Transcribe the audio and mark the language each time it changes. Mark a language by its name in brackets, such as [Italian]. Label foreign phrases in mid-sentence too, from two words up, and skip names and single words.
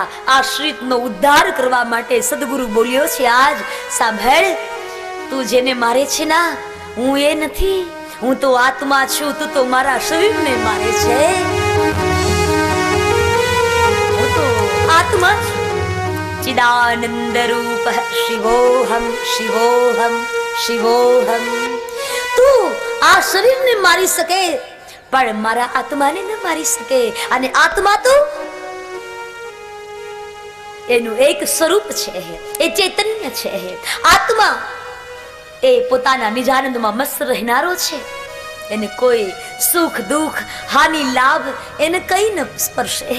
[Gujarati] આશ્રિતનો ઉદ્ધાર કરવા માટે સદગુરુ બોલ્યો છે આજ। સાંભળ, તું જેને મારે છે ના, હું એ નથી, હું તો આત્મા છું, તું તો મારા શરીરને મારે છે। હું તો આત્મા છું। [Sanskrit] चिदानंद रूप शिवोहम शिवोहम शिवोहम। [Gujarati] તું આ શરીર ને મારી શકે પર મારા આત્મા ને ન મારી શકે। અને આત્મા તો એનું એક સ્વરૂપ છે, એ ચૈતન્ય છે। આત્મા એ પોતાના નિજાનંદમાં મસ્ત રહેનારો છે। એને કોઈ સુખ દુઃખ હાનિ લાભ એને કઈ ન સ્પર્શે।